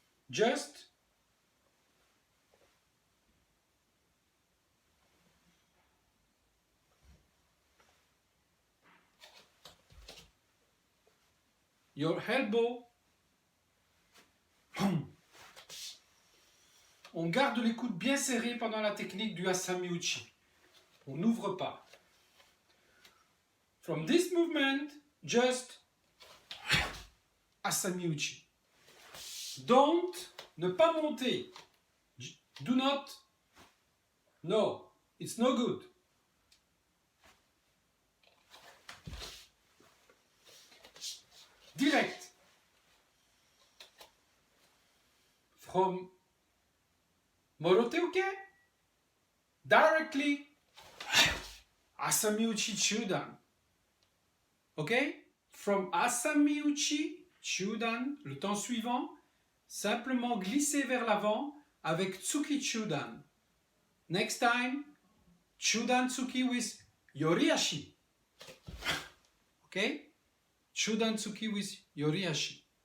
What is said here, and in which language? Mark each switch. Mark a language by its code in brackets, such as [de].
[en] Just your elbow. [fr] On garde les coudes bien serrés pendant la technique du Asami Uchi. On n'ouvre pas. [en] From this movement, just Asami Uchi. Don't, [fr] ne pas monter. [en] Do not, no, it's no good. Direct. From Moroteuke, directly Asami Uchi Chudan. Ok? [fr] From Asami Uchi Chudan, le temps suivant, simplement glisser vers l'avant avec Tsuki Chudan. [en] Next time, Chudan Tsuki with Yoriashi. Ok? Chudan Tsuki with Yoriashi.